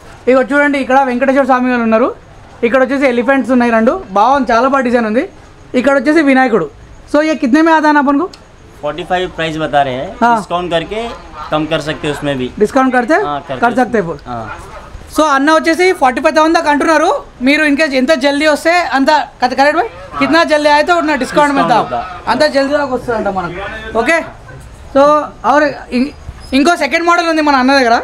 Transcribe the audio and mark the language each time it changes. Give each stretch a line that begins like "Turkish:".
Telugu: ఇగో చూడండి ఇక్కడ వెంకటేశ్వర స్వామి గారు ఉన్నారు, ఇక్కడ వచ్చేసి ఎలిఫెంట్స్ ఉన్నాయి రెండు, బాగుంది, చాలా బాగా డిజైన్ ఉంది. ఇక్కడ వచ్చేసి వినాయకుడు.
Hindi: సో ये कितने में आता है अपन को? 45 प्राइस बता रहे हैं, डिस्काउंट करके कम कर सकते हैं उसमें भी। डिस्काउंट करते कर सकते हैं।
Telugu: సో అన్న వచ్చేసి 45,000 దాకా అంటున్నారు. మీరు ఇన్కేస్ ఎంత జల్దీ వస్తే అంత కరెక్ట్ భాయ్,
Hindi: కిतना
Telugu: జల్దీ అయితే ఉన్నా డిస్కౌంట్ మీద అంత జల్దీ దాకా వస్తుందంట మనకు. ఓకే, సో
Hindi: और
Telugu: ఇంకో సెకండ్ మోడల్ ఉంది మన అన్న దగ్గర.